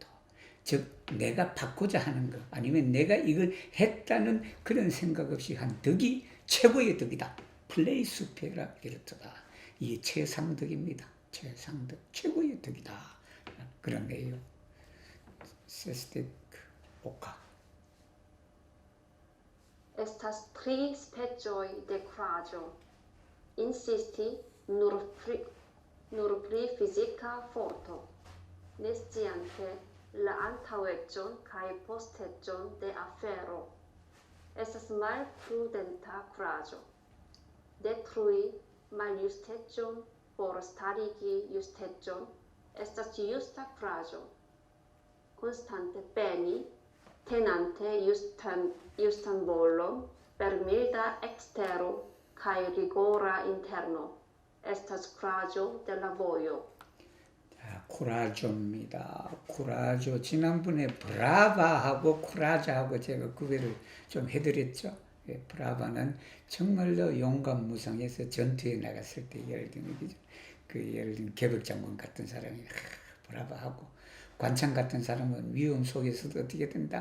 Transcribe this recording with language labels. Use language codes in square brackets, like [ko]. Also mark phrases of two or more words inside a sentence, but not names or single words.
[ko] 즉 내가 받고자 하는 것 아니면 내가 이걸 했다는 그런 생각 없이 한 덕이 최고의 덕이다. [eo] plej supera virto. [ko] 이게 최상덕입니다. 최상덕 최고의 덕이다. 그런 거예요. [eo] sesdek oka. Estas tri specioi de coraggio. Insisti nur pri physica forto. Nesciante la antaŭeĝon kaj posteĝon de afero. Estas malprudenta coraggio. Detrui maljusteĝon por starigi justeĝon estas justa coraggio. Constante peni, tenante justan volon per milda extero kaj rigora interno, estas coraggio de la vojo. [ko] 쿠라조입니다. 쿠라조 지난번에 브라바하고 쿠라자하고 제가 구별을 좀 해드렸죠. 예, 브라바는 정말로 용감무성해서 전투에 나갔을 때 예를 들면 예를 들면 개벽장군 같은 사람이 브라바하고 관창 같은 사람은 위험 속에서도 어떻게 된다?